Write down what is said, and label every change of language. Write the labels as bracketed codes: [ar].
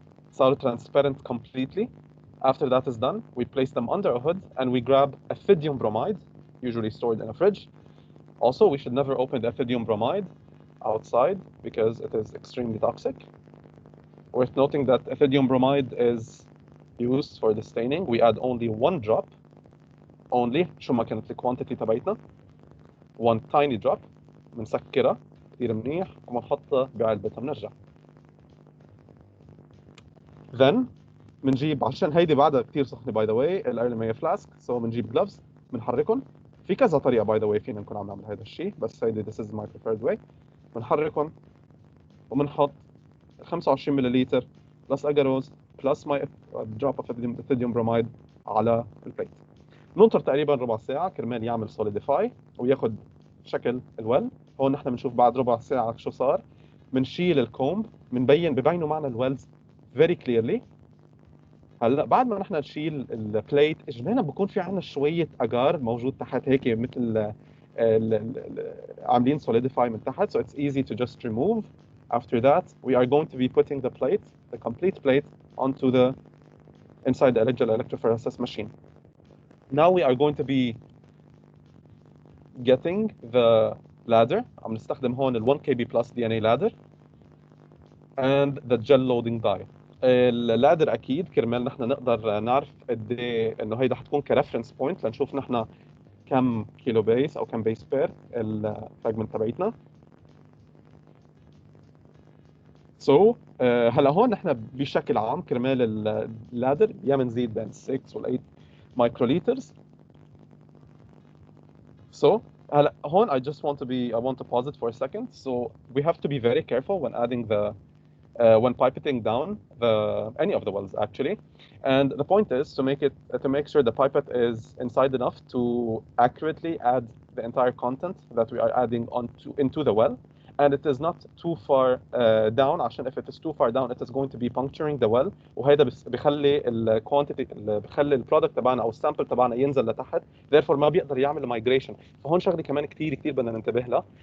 [ar] صاروا [en] transparent completely. After that is done, we place them under a hood and we grab ethidium bromide, usually stored in a fridge. Also, we should never open the ethidium bromide outside because it is extremely toxic. Worth noting that ethidium bromide is used for the staining. We add only 1 drop, only [ar] شو ما كانت الكوانتيتي تبعتنا. [en] 1 tiny drop [ar] بنسكرها كثير منيح وبنحطها بعلبتها بنرجع. [en] Then [ar] بنجيب عشان هيدي بعدها كثير سخنه باي ذا واي الايرلي فلاسك، سو بنجيب جلوفز بنحركهم. في كذا طريقه باي ذا واي فينا نكون عم نعمل هذا الشيء، بس هيدي [en] this is my preferred way. [ar] بنحركهم وبنحط 25 ملل بلس اجاروز بلس ماي دروب اوف ethidium bromide على البليت. ننطر تقريبا ربع ساعه كرمال يعمل سوليديفاي وياخذ شكل الويل. هون نحن بنشوف بعد ربع ساعه شو صار. بنشيل الكومب، ببينوا معنا الويلز [en] very clearly. [ar] هلا بعد ما نحن نشيل البليت اجمالا بكون في عندنا شويه اجار موجود تحت هيك مثل عاملين solidify من تحت, [en] so it's easy to just remove. After that we are going to be putting the complete plate onto the inside the electrophoresis machine. Now we are going to be getting the ladder. [ar] عم نستخدم هون ال [en] 1 kb plus DNA ladder and the gel loading die. [ar] اللادر اكيد كرمال نحن نقدر نعرف قد ايه انه هيدا حتكون كريفرنس بوينت لنشوف نحن كم كيلو بيس او كم بيس بير الفراجمنت تبعتنا. هلا هون نحن بشكل عام كرمال اللادر يا بنزيد بين 6 وال 8 مايكروليترز. هلا هون [en] I want to pause it for a second. So we have to be very careful when adding when pipetting down any of the wells actually, and the point is to make sure the pipette is inside enough to accurately add the entire content that we are adding into the well, and it is not too far down [ar] عشان [en] if it is too far down it is going to be puncturing the well, [ar] وهذا بخلي الكوانتيتي بخلي البرودكت تبعنا او السامبل تبعنا ينزل لتحت, [en] therefore [ar] ما بيقدر يعمل [en] migration. [ar] فهون شغله كمان كثير بدنا ننتبه لها.